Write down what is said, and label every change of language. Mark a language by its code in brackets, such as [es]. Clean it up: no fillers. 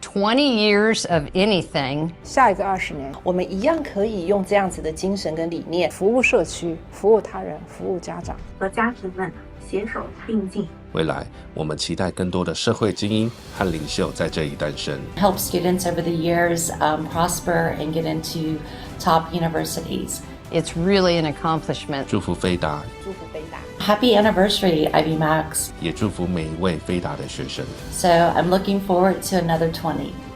[en] 20 years of anything. [zh] 下一个20年，我们一样可以用这样子的精神跟理念，服务社区，服务他人，服务家长，和家庭们携手并进。未来，我们期待更多的社会精英和领袖在这里诞生。 [en] Help students over the years prosper and get into top universities. It's really an accomplishment. [zh] 祝福飞达，祝福飞达。 [en] Happy anniversary, Ivy Max. [zh] 也祝福每一位飞达的学生。 [en] So I'm looking forward to another 20.